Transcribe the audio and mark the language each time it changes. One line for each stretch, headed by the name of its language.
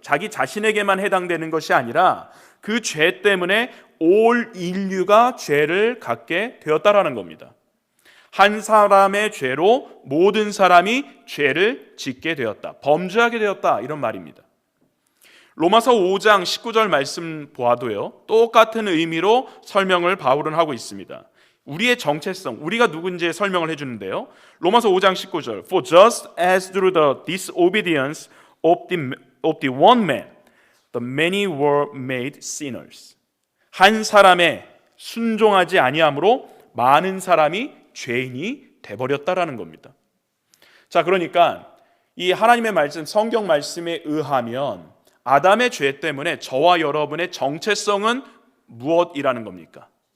Korean: 자기 자신에게만 해당되는 것이 아니라 그 죄 때문에 올 인류가 죄를 갖게 되었다라는 겁니다. 한 사람의 죄로 모든 사람이 죄를 짓게 되었다, 범죄하게 되었다, 이런 말입니다. 로마서 5장 19절 말씀 보아도요, 똑같은 의미로 설명을 바울은 하고 있습니다. 우리의 정체성, 우리가 누군지에 설명을 해주는데요, 로마서 5장 19절,
English: For just as through the disobedience of the one man, the many were made sinners.
Korean: 한 사람의 순종하지 아니함으로 많은 사람이 죄인이 돼버렸다라는 겁니다. 자, 그러니까 이 하나님의 말씀, 성경 말씀에 의하면 아담의 죄 때문에 저와 여러분의 정체성은 무엇이라는 겁니까?